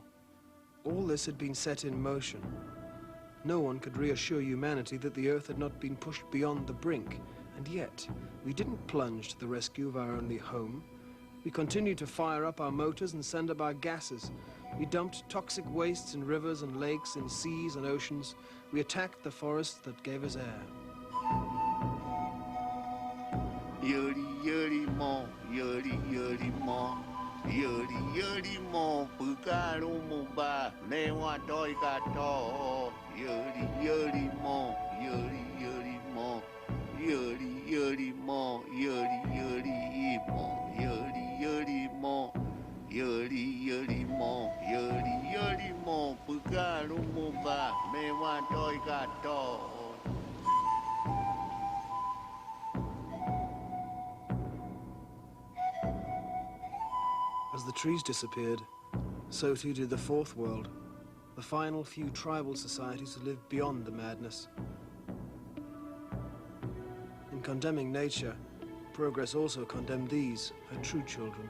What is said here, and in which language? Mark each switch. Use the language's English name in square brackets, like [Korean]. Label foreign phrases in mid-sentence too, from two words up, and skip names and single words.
[English] All this had been set in motion. No one could reassure humanity that the Earth had not been pushed beyond the brink. And yet, we didn't plunge to the rescue of our only home. We continued to fire up our motors and send up our gases. We dumped toxic wastes in rivers and lakes, in seas and oceans. We attacked the forests that gave us air. Yuri yuri mo, yuri yuri mo, yuri yuri mo, pukaro mo ba, newa doi gato. Yuri yuri mo, yuri yuri mo, yuri yuri mo, yuri yuri mo, yuri yuri mo, yuri yuri mo, yuri yuri mo, pukaro mo ba, newa doi gato. As the trees disappeared, so too did the fourth world, the final few tribal societies who lived beyond the madness. In condemning nature, progress also condemned these, her true children.